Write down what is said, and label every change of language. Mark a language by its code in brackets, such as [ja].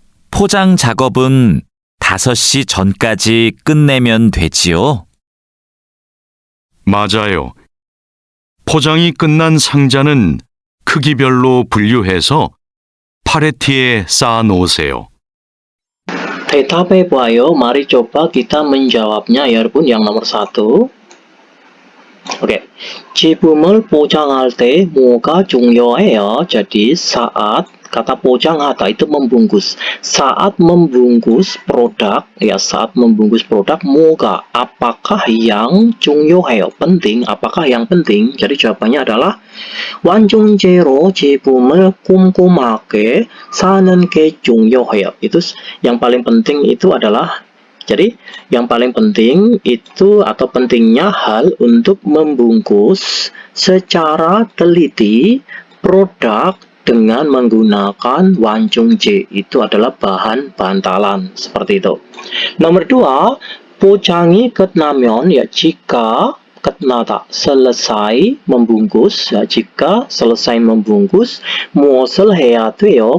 [ko] 포장 작업은 5시 전까지 끝내면 되지요? 맞아요. 포장이 끝난 상자는 크기별로 분류해서 팔레트에 쌓아 놓으세요. 대답해봐요. [id] Mari coba kita menjawabnya ya [ko] 여러분. [id] Yang nomor 1. Oke. [ko] 지품을 포장할 때 뭐가 중요해요? [id] Jadi saat kata pojanghata itu membungkus. Saat membungkus produk, ya saat membungkus produk [ko] 뭐가 [id] apakah yang [ko] 중요해요? [id] Penting, apakah yang penting? Jadi jawabannya adalah [ko] 완충제로 제품을 꼼꼼하게 사는 게 중요해요. [id] Itu yang paling penting itu adalah jadi yang paling penting itu atau pentingnya hal untuk membungkus secara teliti produk dengan menggunakan 완충제. Itu adalah bahan bantalan seperti itu. Nomor 2, [ko] 포장이 끝나면 [id] ya jika [ko] 끝나다 [id] selesai membungkus ya jika selesai membungkus [ko] 무엇을 해야 돼요?